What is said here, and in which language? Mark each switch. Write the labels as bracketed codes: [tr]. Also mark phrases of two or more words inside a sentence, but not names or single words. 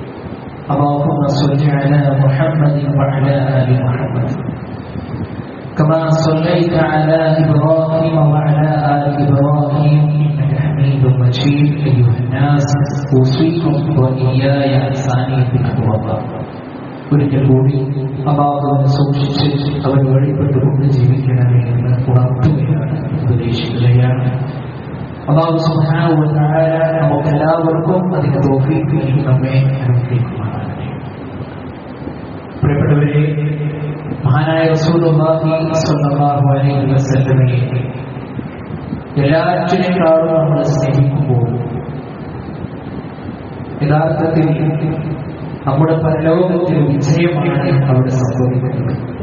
[ar] اللهم صل على وعلى آل محمد كما صليت على إبراهيم وعلى آل إبراهيم إنك حميد مجيد. أيها الناس أوصيكم وإياي ثانية بتقوى الله. [ml] ഒരിക്കൽ കൂടി അല്ലാഹുവിനെ സൂക്ഷിച്ച് അവൻ വഴിപ്പെട്ടുകൊണ്ട് ജീവിക്കണമേ എന്ന് ഉണർത്തുകയാണ്, ഉപദേശിക്കുകയാണ്. [ar] الله سبحانه وتعالى [ml] നമുക്കെല്ലാവർക്കും അതിന് തൗഫീഖ് നൽകി നമ്മെ അനുഗ്രഹിക്കുമാറാകട്ടെ. പ്രിയപ്പെട്ടവരെ, മഹാനായ [ar] رسول الله صلى الله عليه وسلم [ml] എല്ലാറ്റിനേക്കാളും നമ്മൾ സ്നേഹിക്കുമ്പോൾ യഥാർത്ഥത്തിൽ നമ്മുടെ പരലോകത്തിൽ വിജയമാണ് അവിടെ സംഭവിക്കുന്നത്.